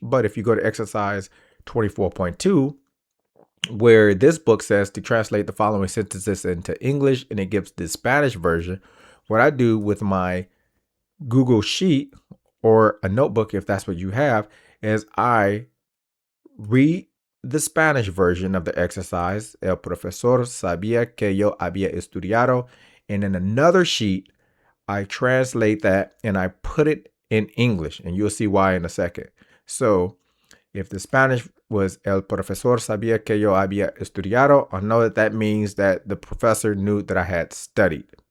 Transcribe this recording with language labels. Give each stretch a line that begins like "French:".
English: But if you go to exercise 24.2, where this book says to translate the following sentences into English, and it gives the Spanish version, what I do with my Google Sheet or a notebook, if that's what you have, is I read the Spanish version of the exercise.
Spanish: El profesor sabía que yo había estudiado.
English: And in another sheet, I translate that and I put it in English, and you'll see why in a second. So if the Spanish was
Spanish: el profesor sabía que yo había estudiado,
English: I know that means that the professor knew that I had studied.